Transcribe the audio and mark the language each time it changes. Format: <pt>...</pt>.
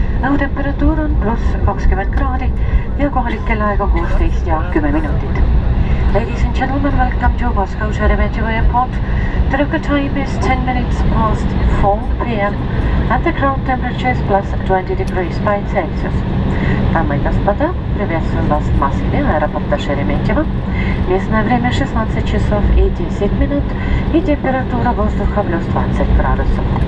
<et>Õhutemperatuur on pluss 20 kraadi ja kohalik kellaaeg on 16 ja 10 minutit.</et> <en>Ladies and gentlemen, welcome to Moscow Sheremetyevo Airport. The local time is 10 minutes past 4 p.m. and the ground temperature is plus 20 degrees by Celsius.</en> <ru>Дамы и господа, приветствуем вас в Москве, аэропорта Шереметьево. Местное время 16 часов и 10 минут и температура воздуха плюс 20 градусов.</ru>